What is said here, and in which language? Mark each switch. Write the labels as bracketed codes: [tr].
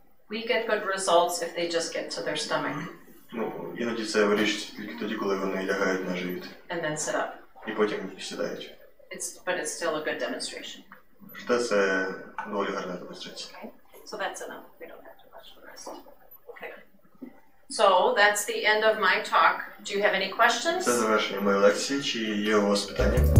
[en] We get good results if they just get to their stomach. [uk] Ну, іноді це вирішується тільки тоді, коли вони лягають на живіт. [en] And then sit up. [uk] І потім сідають. [en] But it's still a good demonstration. [uk] Проте це доволі гарна демонстрація. [en] Okay. So that's enough. We don't have to watch the rest. Okay. So that's the end of my talk. Do you have any questions? [uk] Це завершення моєї лекції. Чи є у вас питання?